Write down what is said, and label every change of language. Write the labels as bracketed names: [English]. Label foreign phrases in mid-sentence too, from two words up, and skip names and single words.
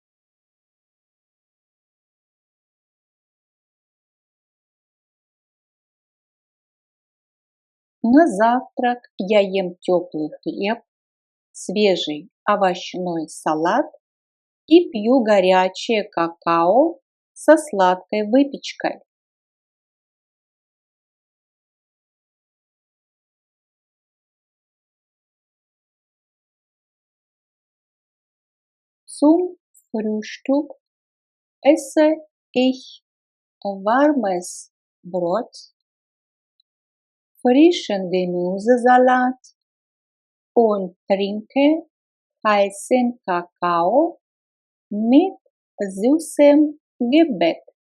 [Russian] На завтрак я ем теплый хлеб, свежий овощной салат и пью горячее какао со сладкой выпечкой. [German] Zum Frühstück esse ich warmes Brot, frischen Gemüsesalat und trinke heißen Kakao mit süßem Gebäck.